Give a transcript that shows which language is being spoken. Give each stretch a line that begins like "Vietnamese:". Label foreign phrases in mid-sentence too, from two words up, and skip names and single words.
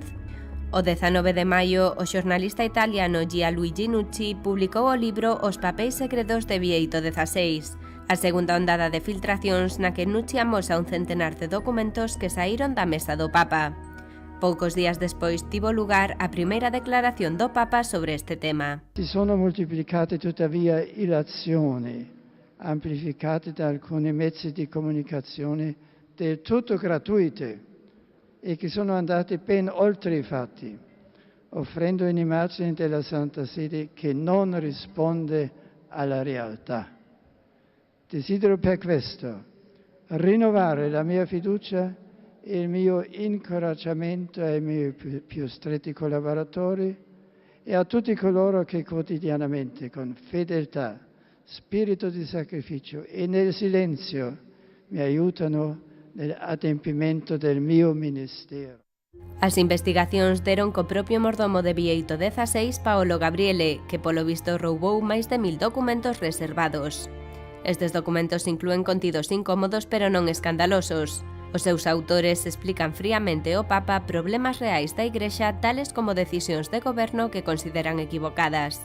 Galician: O 19 de maio, o xornalista italiano Gianluigi Nucci publicou o libro Os papéis secretos de Bieito XVI, a segunda ondada de filtracións na que Nucci amosa un centenar de documentos que saíron da mesa do Papa. Poucos días despois tivo lugar a primeira declaración do Papa sobre este tema.
Italian: Si sono moltiplicate tuttavia illazioni, amplificate da alcuni mezzi di comunicazione del tutto gratuite e che sono andate ben oltre i fatti, offrendo un'immagine della Santa Sede che non risponde alla realtà. Desidero per questo rinnovare la mia fiducia e il mio incoraggiamento ai miei più stretti collaboratori e a tutti coloro che quotidianamente, con fedeltà, spirito di sacrificio e nel silenzio mi aiutano nell'adempimento del mio ministero.
Galician: As investigacións deron co propio mordomo de Bieito XVI, Paolo Gabriele, que polo visto roubou máis de 1000 documentos reservados. Estes documentos inclúen contidos incómodos pero non escandalosos. Os seus autores explican fríamente ao Papa problemas reais da Igrexa, tales como decisións de goberno que consideran equivocadas.